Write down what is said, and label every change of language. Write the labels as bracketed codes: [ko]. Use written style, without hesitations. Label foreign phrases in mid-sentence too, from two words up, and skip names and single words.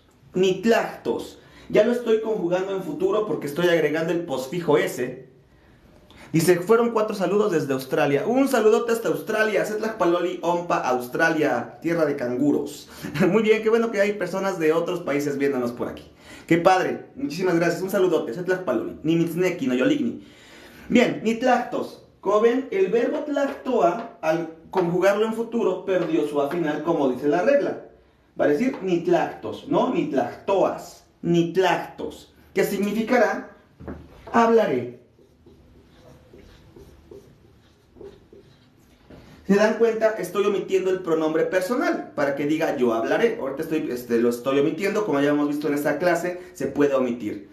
[es] Ya lo estoy conjugando en futuro porque estoy agregando el posfijo S. Dice, fueron 4 saludos desde Australia. Un saludote hasta Australia. [nah] Setlach Paloli Ompa, [es] Australia, tierra de canguros. Muy bien, qué bueno que hay personas de otros países viéndonos por aquí. Qué padre, muchísimas gracias. Un saludote, [nah] Setlach Paloli. Ni mitzneki, no yoligni. Bien, ni tlactos. [es] Como ven, el verbo tlactoa, al conjugarlo en futuro, perdió su A final, como dice la regla. Va a decir [nah] ni tlactos, [es] no [nah] ni tlactoas, ni tlactos, [es] que significará hablaré. ¿Se dan cuenta? Estoy omitiendo el pronombre personal para que diga yo hablaré. Ahorita lo estoy omitiendo, como ya hemos visto en esta clase, se puede omitir.